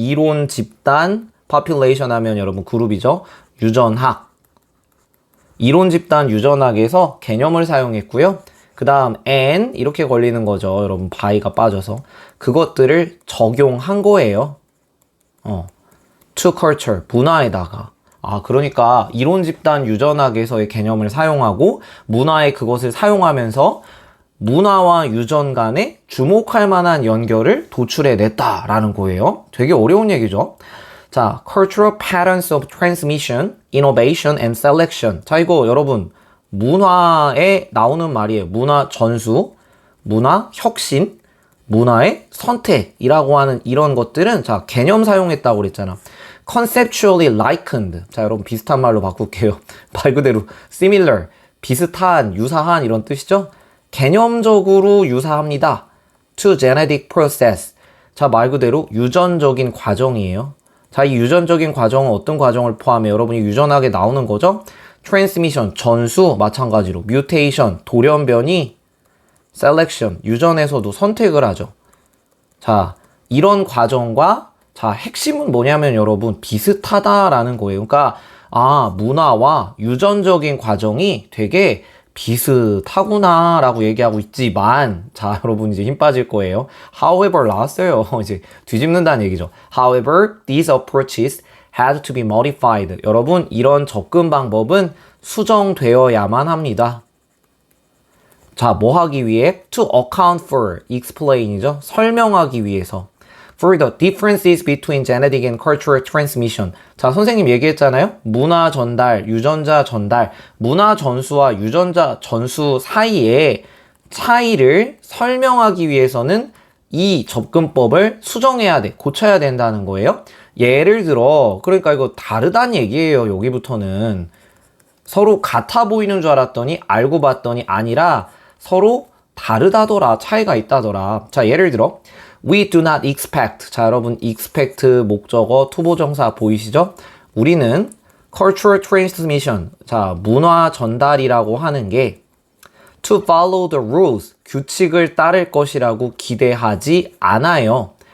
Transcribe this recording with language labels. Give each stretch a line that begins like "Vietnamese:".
Korean: 이론, 집단, population 하면 여러분 그룹이죠. 유전학. 이론, 집단, 유전학에서 개념을 사용했고요. 그 다음 and 이렇게 걸리는 거죠. 여러분 by가 빠져서. 그것들을 적용한 거예요. to culture, 문화에다가. 그러니까 이론, 집단, 유전학에서의 개념을 사용하고 문화에 그것을 사용하면서 문화와 유전 간에 주목할 만한 연결을 도출해냈다라는 거예요. 되게 어려운 얘기죠.
English: 자, cultural patterns of transmission, innovation and selection.
Korean: 자, 이거 여러분 문화에 나오는 말이에요. 문화 전수, 문화 혁신, 문화의 선택이라고 하는 이런 것들은 자, 개념 사용했다고 그랬잖아.
English: conceptually likened.
Korean: 자, 여러분 비슷한 말로 바꿀게요. 말 그대로 similar, 비슷한, 유사한 이런 뜻이죠. 개념적으로 유사합니다.
English: to genetic process.
Korean: 자, 말 그대로 유전적인 과정이에요. 자, 이 유전적인 과정은 어떤 과정을 포함해? 여러분이 유전학에 나오는 거죠? transmission, 전수, 마찬가지로 mutation, 돌연변이, selection, 유전에서도 선택을 하죠. 자, 이런 과정과 자, 핵심은 뭐냐면 여러분 비슷하다라는 거예요. 그러니까 문화와 유전적인 과정이 되게 비슷하구나 라고 얘기하고 있지만 자, 여러분 이제 힘 빠질 거예요. However 나왔어요. 이제 뒤집는다는 얘기죠.
English: However, these approaches had to be modified.
Korean: 여러분 이런 접근 방법은 수정되어야만 합니다. 자, 뭐 하기 위해?
English: To account for,
Korean: explain이죠. 설명하기 위해서.
English: For the differences between genetic and cultural transmission.
Korean: 자, 선생님 얘기했잖아요. 문화 전달, 유전자 전달, 문화 전수와 유전자 전수 사이의 차이를 설명하기 위해서는 이 접근법을 수정해야 돼. 고쳐야 된다는 거예요. 예를 들어, 그러니까 이거 다르다는 얘기예요. 여기부터는. 서로 같아 보이는 줄 알았더니 알고 봤더니 아니라 서로 다르다더라. 차이가 있다더라.
English: 자,
Korean: 예를 들어
English: We do not expect.
Korean: 자, 여러분 expect 목적어 투보정사 보이시죠? 우리는
English: cultural transmission.
Korean: 자, 문화 전달이라고 하는 게
English: to follow the rules.
Korean: 규칙을 따를 것이라고 기대하지 않아요.